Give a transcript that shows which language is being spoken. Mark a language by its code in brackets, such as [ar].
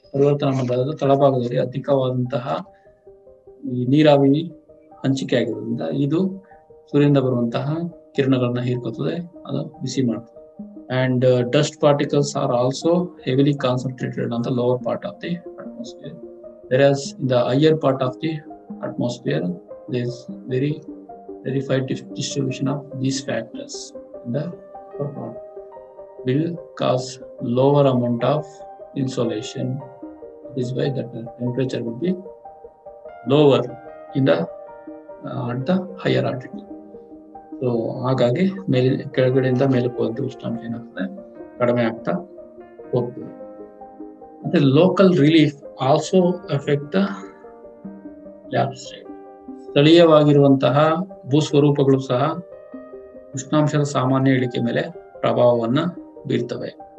[kn] ಪರಿವರ್ತನಾ ಮಂಡಲದ ತಳಭಾಗದಲ್ಲಿ ಅಧಿಕವಾದಂತಹ ಈ ನೀರಾವಿ ಹಂಚಿಕೆ ಆಗಿರೋದ್ರಿಂದ ಇದು ಸೂರ್ಯನಿಂದ ಬರುವಂತಹ ಕಿರಣಗಳನ್ನ ಹೀರ್ಕೋತದೆ, ಅದು ಬಿಸಿ ಮಾಡ್ತದೆ. [en] And dust particles are also heavily concentrated on the lower part of the atmosphere. Whereas in the higher part of the atmosphere, there is very verified distribution of these factors. In the upper part will cause lower amount of insolation. This is why the temperature will be lower in the at the higher altitude. [kn] So ಹಾಗಾಗಿ ಕೆಳಗಡೆಯಿಂದ ಮೇಲಕ್ಕೆ ಹೋದಂತೆ ಉಷ್ಣಾಂಶ ಏನಾಗ್ತದೆ, ಕಡಿಮೆ ಆಗ್ತಾ ಹೋಗ್ತದೆ. ಮತ್ತೆ [en] Local relief also effect the lapse rate. [kn] ಸ್ಥಳೀಯವಾಗಿರುವಂತಹ ಭೂಸ್ವರೂಪಗಳು ಸಹ ಉಷ್ಣಾಂಶದ ಸಾಮಾನ್ಯ ಇಳಿಕೆ ಮೇಲೆ ಪ್ರಭಾವವನ್ನ ಬೀರ್ತವೆ.